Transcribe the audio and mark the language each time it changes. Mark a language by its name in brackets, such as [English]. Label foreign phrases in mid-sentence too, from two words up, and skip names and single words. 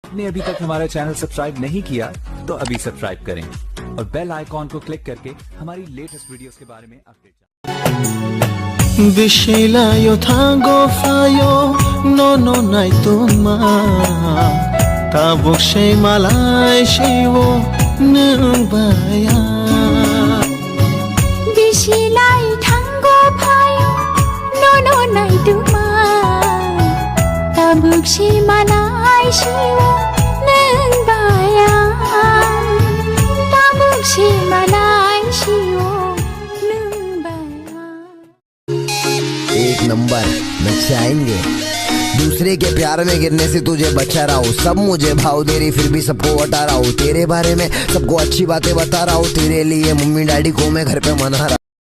[Hindi] आपने अभी तक हमारा [English] channel subscribe [Hindi] नहीं किया तो अभी सब्सक्राइब करें और [English] bell icon [Hindi] को क्लिक करके हमारी [English] latest videos [Hindi] के बारे में अपडेट [Kok Borok] Bishilayo tango fayo no no nai tuma tabuk shei malai shiwo nubaya Bishilayo tango fayo no no nai tuma tabuk shei malai shiwo nubaya tabuk shei malai shiwo [Hindi] एक नंबर नचाएंगे। दूसरे के प्यार में गिरने से तुझे बचा रहा हूँ। सब मुझे भाव दे रही फिर भी सबको बता रहा हूँ। तेरे बारे में सबको अच्छी बातें बता रहा हूँ। तेरे लिए मम्मी डैडी को मैं घर पे मना रहा।